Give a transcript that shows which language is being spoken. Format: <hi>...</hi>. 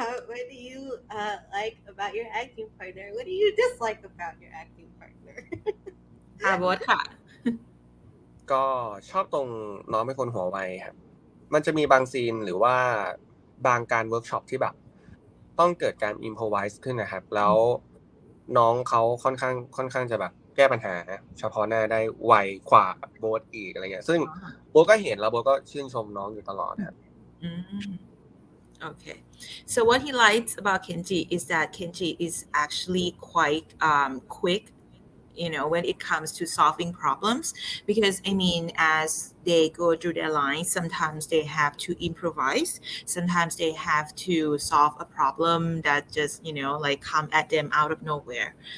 <en>What do you like about your acting partner? What do you dislike about your acting partner?</en> <th>ค่ะโบ๊ทค่ะ ก็ชอบตรงน้องเป็นคนหัวไวครับ มันจะมีบางซีนหรือว่าบางการเวิร์กช็อปที่แบบต้องเกิดการอิมพอไวส์ขึ้นนะครับ แล้วน้องเขาค่อนข้างจะแบบแก้ปัญหาเฉพาะหน้าได้ไวกว่าโบ๊ทอีกอะไรเงี้ยซึ่งโบ๊ทก็เห็นแล้วโบ๊ทก็ชื่นชมน้องอยู่ตลอดครับ</th> <en>Okay. So what he likes about Kenji is that Kenji is actually quite quick, you know, when it comes to solving problems. Because I mean, as they go through their lines, sometimes they have to improvise. Sometimes they have to solve a problem that just, you know, like come at them out of nowhere.</en>